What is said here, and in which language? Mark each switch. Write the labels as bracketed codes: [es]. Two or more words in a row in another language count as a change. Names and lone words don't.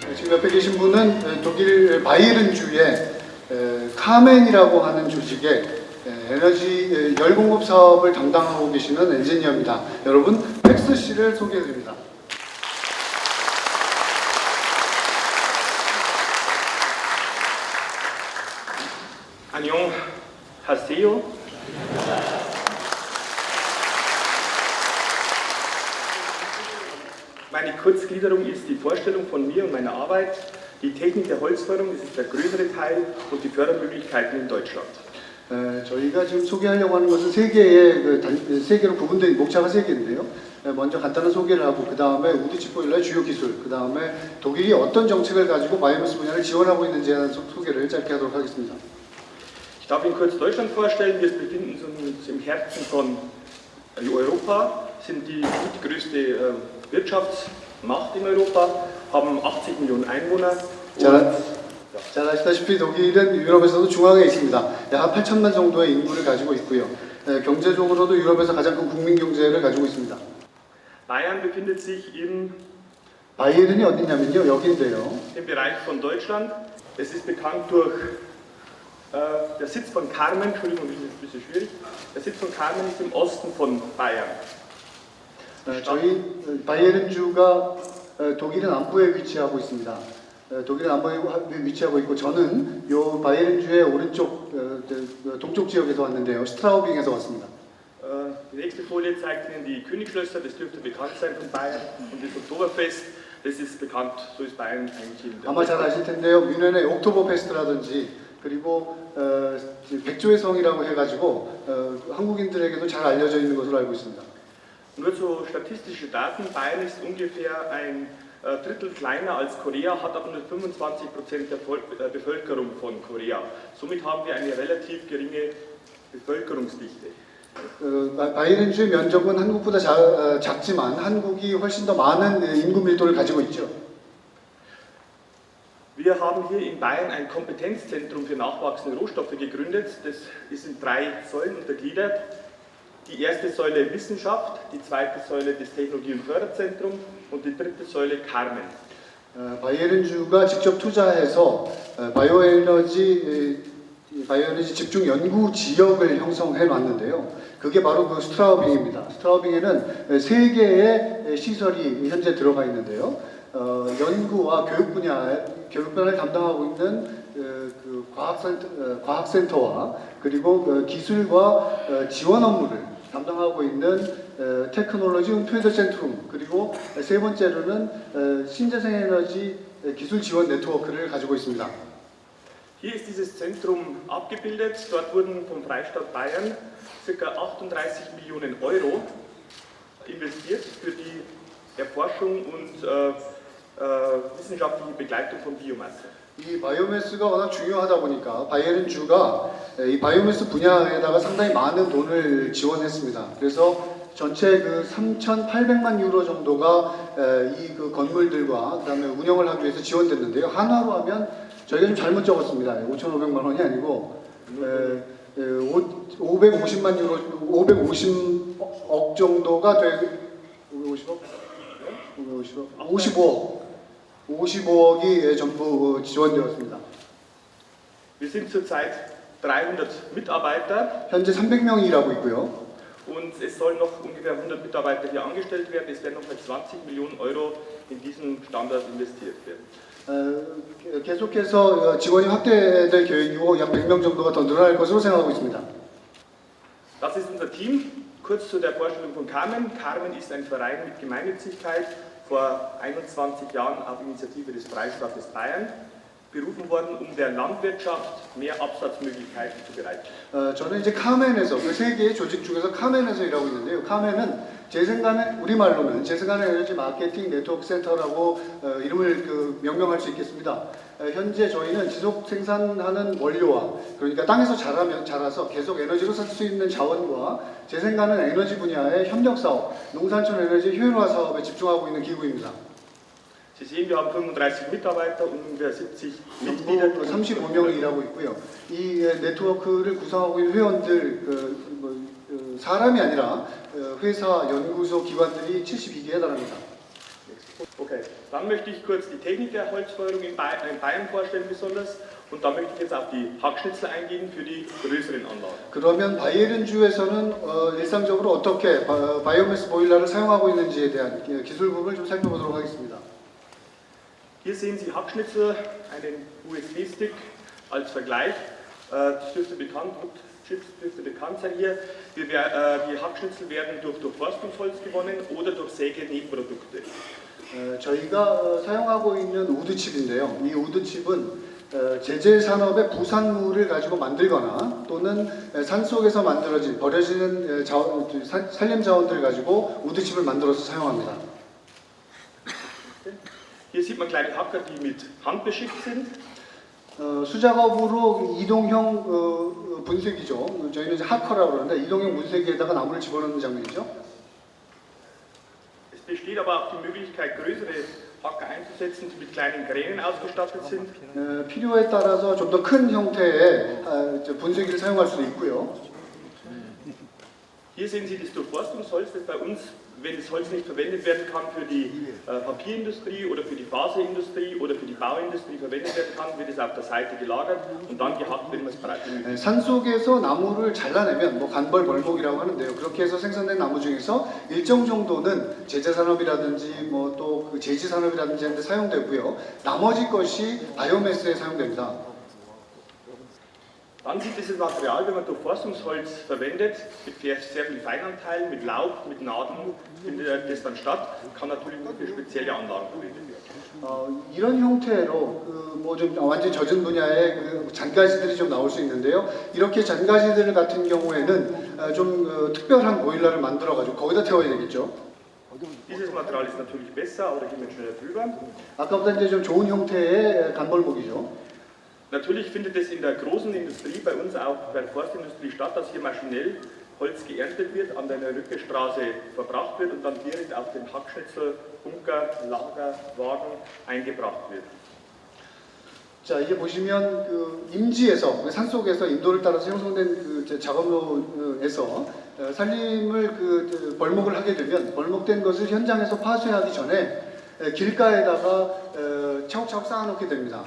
[ko] 지금 옆에 계신 분은 독일 바이에른주의 카멘이라고 하는 조직의 에너지 열 공급 사업을 담당하고 계시는 엔지니어입니다. 여러분, 팩스 씨를 소개해드립니다. 안녕하세요. [de] Meine Kurzgliederung ist die Vorstellung von mir und meiner Arbeit, die Technik der Holzförderung, das ist der größere Teil, und die Fördermöglichkeiten in Deutschland. [ko] 저희가 지금 소개하려고 하는 것은 세 개로 구분된 목차가 세 개인데요. 먼저 간단한 소개를 하고 그 다음에 우드칩 보일러의 주요 기술, 그 다음에 독일이 어떤 정책을 가지고 바이오매스 분야를 지원하고 있는지에 대한 소개를 짧게 하도록 하겠습니다. [de] Ich darf Ihnen kurz Deutschland vorstellen. Wir befinden uns im Herzen von Europa, sind die größte Wirtschaftsmacht in Europa, haben 80 Millionen Einwohner. [ko] 잘 아시다시피 독일은 유럽에서도 중앙에 있습니다. 약 8천만 정도의 인구를 가지고 있고요. 경제적으로도 유럽에서 가장 큰 국민 경제를 가지고 있습니다. [de] Bayern befindet sich [ko] 바이에른이 어디냐면요, 여기인데요. [de] im Bereich von Deutschland. Es ist bekannt durch der Sitz von Carmen, Entschuldigung, das ist ein bisschen schwierig. Der Sitz von Carmen ist im Osten von Bayern. [ko] 저희 바이에른주가 독일은 남부에 위치하고 있습니다. 독일은 남부에 위치하고 있고 저는 요 바이에른주의 오른쪽 동쪽 지역에서 왔는데요. 스트라우빙에서 왔습니다. [de] Die nächste Folie zeigt Ihnen die Königsschlösser, das dürfte bekannt sein von Bayern, und das Oktoberfest, das ist bekannt, so ist Bayern eigentlich in der [ko] 아마 잘 아실 텐데요. 뮌헨의 옥토버페스트라든지 그리고 백조의 성이라고 해가지고 한국인들에게도 잘 알려져 있는 것으로 알고 있습니다. [de] Nur so statistische Daten, Bayern ist ungefähr ein Drittel kleiner als Korea, hat aber nur 25% der Bevölkerung von Korea. Somit haben wir eine relativ geringe Bevölkerungsdichte. [ko] 바이에른주의 면적은 한국보다 작지만 한국이 훨씬 더 많은 인구 밀도를 가지고 있죠. [de] Wir haben hier in Bayern ein Kompetenzzentrum für nachwachsende Rohstoffe gegründet. Das ist in 3 Säulen untergliedert. Die erste Säule Wissenschaft, die zweite Säule das Technologie- und Förderzentrum und die dritte Säule Carmen. [ko] 바이에른주가 직접 투자해서 바이오에너지 집중 연구 지역을 형성해 놨는데요. 그게 바로 그 스트라우빙입니다. 스트라우빙에는 3개의 시설이 현재 들어가 있는데요. 연구와 교육분야를 담당하고 있는 그 과학센터와 그리고 기술과 지원 업무를 담당하고 있는 테크놀로지 [de] und Förderzentrum, [ko] 그리고 세 번째로는 신재생에너지 기술 지원 네트워크를 가지고 있습니다. [de] Hier ist dieses Zentrum abgebildet. Dort wurden vom Freistaat Bayern ca. 38 Millionen Euro investiert für die Erforschung und wissenschaftliche Begleitung von Biomasse. [ko] 이 바이오매스가 워낙 중요하다 보니까 바이에른주가 이 바이오매스 분야에다가 상당히 많은 돈을 지원했습니다. 그래서 전체 그 3,800만 유로 정도가 이 그 건물들과 그다음에 운영을 하기 위해서 지원됐는데요. 한화로 하면 저희가 좀 잘못 적었습니다. 5,500만 원이 아니고 550만 유로, 550억 정도가 550억? 55억. 55억이 전부 지원되었습니다. [de] Wir sind zurzeit 300 Mitarbeiter. [ko] 현재 300명이 일하고 있고요. [de] Und es sollen noch ungefähr 100 Mitarbeiter hier angestellt werden. Es werden nochmal 20 Millionen Euro in diesen Standort investiert werden. [ko] 계속해서 지원이 확대될 계획이고 약 100명 정도가 더 늘어날 것으로 생각하고 있습니다. [de] Das ist unser Team. Kurz zu der Vorstellung von Carmen. Carmen ist ein Verein mit Gemeinnützigkeit, vor 21 Jahren auf Initiative des Freistaates Bayern berufen worden, um der Landwirtschaft mehr Absatzmöglichkeiten zu bereiten. [ko] 저는 이제 카멘에서 그 세 개의 조직 중에서 카멘에서 일하고 있는데요. 카멘은 제 생각에 우리말로는 제 생각에 에너지 마케팅 네트워크 센터라고 이름을 명명할 수 있겠습니다. 현재 저희는 지속 생산하는 원료와 그러니까 땅에서 자라서 계속 에너지로 쓸 수 있는 자원과 제 생각은 에너지 분야의 협력 사업, 농산촌 에너지 효율화 사업에 집중하고 있는 기구입니다. [de] Sie sehen, wir haben 35 Mitarbeiter und ungefähr 70 Mitglieder. [ko] 35명이 일하고 있고요. 이 네트워크를 구성하고 있는 회원들 사람이 아니라 회사, 연구소, 기관들이 72개에 달합니다. [de] Okay, dann möchte ich kurz die Technik der Holzfeuerung in Bayern vorstellen besonders und dann möchte ich jetzt auf die Hackschnitzel eingehen für die größeren Anlagen. [ko] 그러면 바이에른주에서는 일상적으로 어떻게 바이오매스 보일러를 사용하고 있는지에 대한 기술 부분을 좀 살펴보도록 하겠습니다. [de] Hier sehen Sie Hackschnitzel, einen USB-Stick als Vergleich. Das dürfte bekannt sein hier. Die Hackschnitzel werden durch Durchforstungsholz gewonnen oder durch Sägenebenprodukte. [ko] 저희가 사용하고 있는 우드칩인데요. 이 우드칩은 제재 산업의 부산물을 가지고 만들거나 또는 산속에서 만들어진 버려지는 산림 자원들을 가지고 우드칩을 만들어서 사용합니다. [de] Hier sieht man kleine Hacker, die mit Hand beschickt sind. [ko] 수작업으로 이동형 분쇄기죠. 저희는 이제 하커라고 그러는데 이동형 분쇄기에다가 나무를 집어넣는 장면이죠. [de] Es besteht aber auch die Möglichkeit, größere Hacker einzusetzen, die mit kleinen Kränen ausgestattet sind. [ko] 필요에 따라서 좀 더 큰 형태의 분쇄기를 사용할 수도 있고요. [de] Hier sehen Sie das Durchforstungsholz, das bei uns, wenn das Holz nicht verwendet werden kann, für die Papierindustrie oder für die Faserindustrie oder für die Bauindustrie verwendet werden kann, wird es auf der Seite gelagert und dann gehackt, wenn man es braucht. [ko] 산속에서 나무를 잘라내면 간벌 벌목이라고 하는데요. 그렇게 해서 생산된 나무 중에서 일정 정도는 제재 산업이라든지 또 그 제지 산업이라든지 하는 데 사용되고요. 나머지 것이 바이오매스에 사용됩니다. [de] Dann sieht dieses Material, wenn man Durchforstungsholz verwendet, mit sehr vielen Feinanteilen, mit Laub, mit Nadeln, findet das dann statt, kann natürlich nur für spezielle Anlagen verwendet werden. [ko] 이런 형태로 좀 완전 젖은 분야의 잔가지들이 좀 나올 수 있는데요. 이렇게 잔가지들 같은 경우에는 좀 특별한 보일러를 만들어 가지고 거기다 태워야 되겠죠. [de] Dieses Material ist natürlich besser, aber da gehen wir schneller drüber. [ko] 아까보다 이제 좀 좋은 형태의 간벌목이죠. [de] Natürlich findet es in der großen Industrie, bei uns auch bei der Forstindustrie statt, dass hier maschinell Holz geerntet wird, an der Rückestraße verbracht wird und dann direkt auf den Hackschnitzel, Bunker, Lager, Wagen eingebracht wird. [ko] 자, 이게 보시면 임지에서 산속에서 인도를 따라서 형성된 작업로에서 산림을 벌목을 하게 되면 벌목된 것을 현장에서 파쇄하기 전에 길가에다가 차곡차곡 쌓아놓게 됩니다.